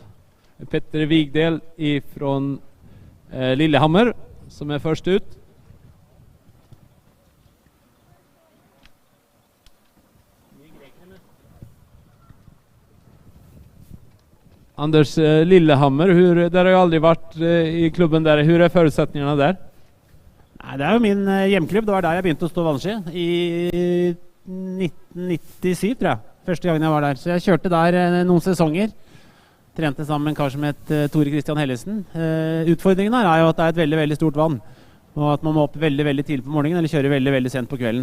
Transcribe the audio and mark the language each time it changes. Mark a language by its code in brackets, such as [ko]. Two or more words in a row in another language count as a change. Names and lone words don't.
[sv] Petter Vigdel ifrån Lillehammer som är först ut. Anders, Lillehammer, där har jag aldrig varit i klubben där. Hur är förutsättningarna där? [no] Nei, det jo min hjemklubb. Det var der jeg begynte å stå vannski i 1997, tror jeg. Første gangen jeg var der. Så jeg kjørte der noen sesonger. Trente sammen med en kar som het Tore Christian Hellesen. Utfordringen her jo at det et veldig, veldig stort vann. Og at man må opp veldig, veldig tidlig på morgenen, eller kjøre veldig, veldig sent på kvelden.